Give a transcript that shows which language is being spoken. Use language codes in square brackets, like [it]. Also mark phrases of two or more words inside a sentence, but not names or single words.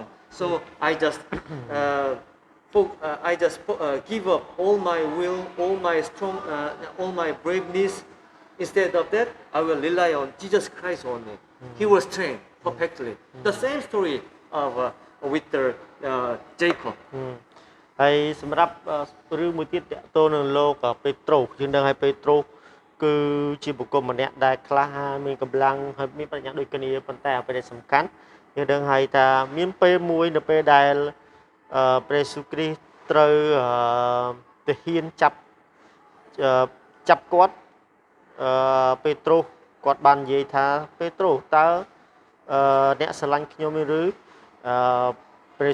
[en] So I just give up all my will, all my strong, all my braveness. Instead of that, I will rely on Jesus Christ only. He was trained perfectly. The same story of with Jacob. [km] ហើយសម្រាប់រឿងមួយទៀតតកតូននឹងលោកពេត្រុសយើងដឹងហើយពេត្រុសគឺជាបុគ្គលម្នាក់ដែលក្លាហានមានកម្លាំងហើយមានប្រាជ្ញាដូចគ្នាប៉ុន្តែអ្វីដែលសំខាន់យើងដឹងហើយថាមានពេលមួយនៅពេលដែលព្រះយេស៊ូវគ្រីស្ទត្រូវទាហានចាប់គាត់ពេត្រុសគាត់បាននិយាយថាពេត្រុសតើអ្នកស្រឡាញ់ខ្ញុំឬព្រះយេ